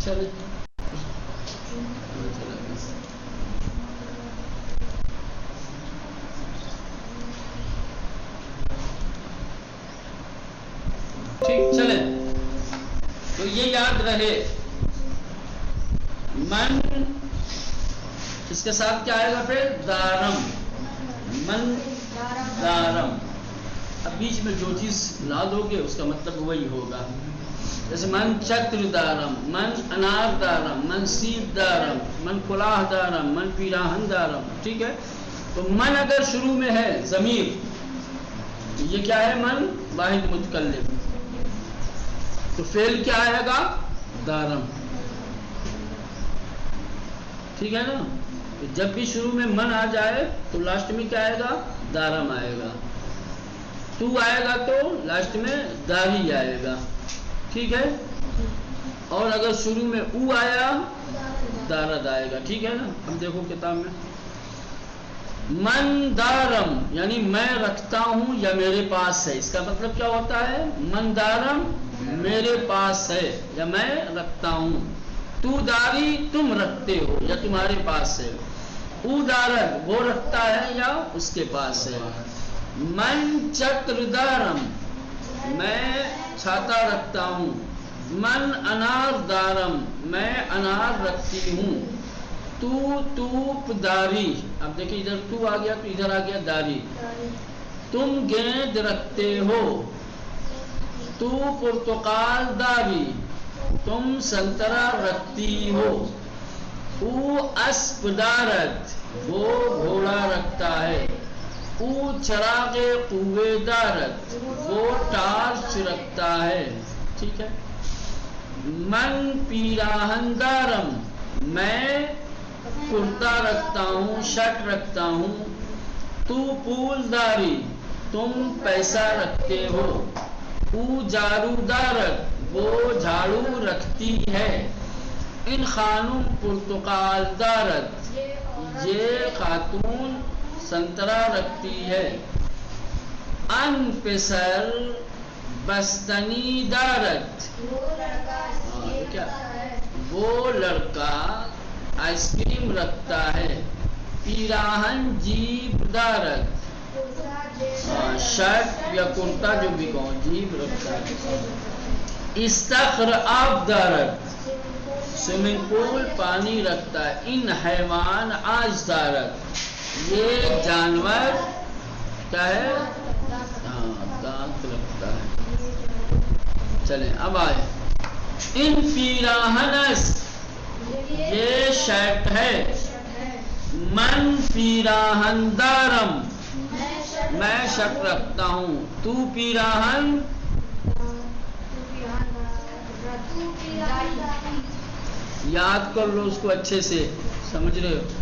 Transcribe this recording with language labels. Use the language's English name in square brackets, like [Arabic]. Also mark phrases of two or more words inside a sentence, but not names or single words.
[Urdu] چلے ٹھیک، چلے. تو یہ یاد رہے، من اس کے ساتھ کیا آئے گا پھر؟ [Persian] دارم. من دارم. [Urdu] اب بیچ میں جو چیز لا دو گے اس کا مطلب وہی ہوگا. [Persian] جیسے من چتر دارم، من انار دارم، من سیب دارم، من کلاہ دارم، من پیراہن دارم. [Urdu] ٹھیک ہے، تو من اگر شروع میں ہے ضمیر، یہ کیا ہے؟ من واحد متکلم. تو فعل کیا آئے گا؟ دارم. ٹھیک ہے نا. تو جب بھی شروع میں من آ جائے تو لاسٹ میں کیا آئے گا؟ دارم آئے گا. تو آئے گا تو لاسٹ میں داری آئے گا. ٹھیک ہے. اور اگر شروع میں او آیا دارد آئے گا. ٹھیک ہے نا. اب دیکھو کتاب میں [Persian] من دارم [Urdu] یعنی میں رکھتا ہوں یا میرے پاس ہے. اس کا مطلب کیا ہوتا ہے؟ [Persian] من دارم [Urdu] میرے پاس ہے یا میں رکھتا ہوں. [Persian] تو داری [Urdu] تم رکھتے ہو یا تمہارے پاس ہے. [Persian] او دارد [Urdu] وہ رکھتا ہے یا اس کے پاس ہے. [Persian] من چتر دارم [Urdu] میں چھاتا رکھتا ہوں [Persian] من انار دارم [Urdu] میں انار رکھتی ہوں. [Persian] تو توپ داری، [Urdu] اب دیکھیں ادھر تو آ گیا تو ادھر آ گیا داری. تم گیند رکھتے ہو. [Persian] تو پرتقال داری [Urdu] تم سنترا رکھتی ہو. [Persian] او اسب دارت [Urdu] وہ گھوڑا رکھتا ہے. [Persian] او چراغ قوے دارت [Urdu] وہ ٹارچ رکھتا ہے. ٹھیک ہے. [Persian] من پیراہن دارم [Urdu] میں کرتا رکھتا ہوں، شرٹ رکھتا ہوں. [Persian] تو پول داری [Urdu] تم پیسہ رکھتے ہو. [Persian] او جارو دارت [Urdu] وہ جھاڑو رکھتی ہے. [Persian] ان خانم پرتقال دارت [Urdu] یہ خاتون سنترا رکھتی ہے. [Persian] ان پسر بستنی دارت [Urdu] وہ لڑکا آئس کریم رکھتا ہے. [Persian] پیراہن جیب دارت [Urdu] شرٹ یا کرتا جو بھی کہو جیب رکھتا ہے. [Persian] استخر آب دارت [Urdu] سوئمنگ پول پانی رکھتا ہے. [Persian] ان حیوان آج دارت [Urdu] یہ جانور کیا ہے؟ دانت رکھتا ہے. چلیں اب آئے. [Persian] ان پیراہنس [Urdu] یہ شرٹ ہے. [Persian] من پیراہن دارم [Urdu] میں شرٹ رکھتا ہوں. تو پیراہن یاد کر لو اس کو اچھے سے، سمجھ رہے ہو؟